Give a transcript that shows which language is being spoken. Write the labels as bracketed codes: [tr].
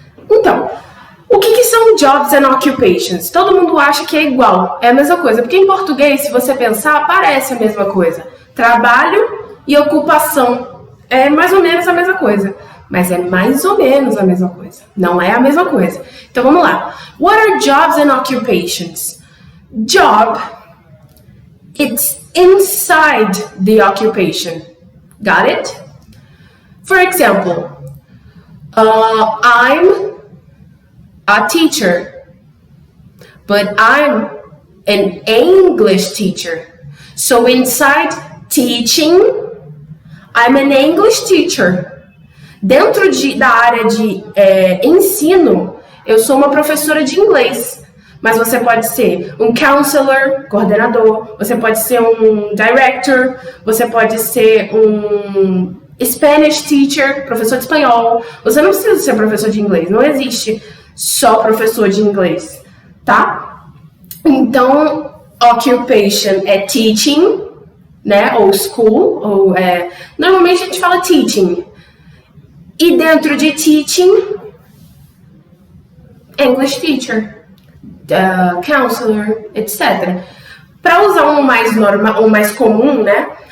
[pt] Então, o que são [en] Jobs and Occupations? [pt] Todo mundo acha que é igual, é a mesma coisa, porque em português, se você pensar, parece a mesma coisa. Trabalho e ocupação é mais ou menos a mesma coisa, mas é mais ou menos a mesma coisa, não é a mesma coisa. Então vamos lá. [en] What are Jobs and Occupations? Job, it's inside the occupation. Got it? For example, I'm a teacher, but I'm an English teacher. So inside teaching, I'm an English teacher. [pt] Dentro da área de ensino, eu sou uma professora de inglês. Mas você pode ser um counselor, coordenador, você pode ser um director, você pode ser um Spanish teacher, professor de espanhol. Você não precisa ser professor de inglês, não existe só professor de inglês, tá? Então, occupation é teaching, né? Ou school, ou normalmente a gente fala teaching. E dentro de teaching, English teacher. [en] Counselor, etc. [pt] Para usar um mais normal, um mais comum, né?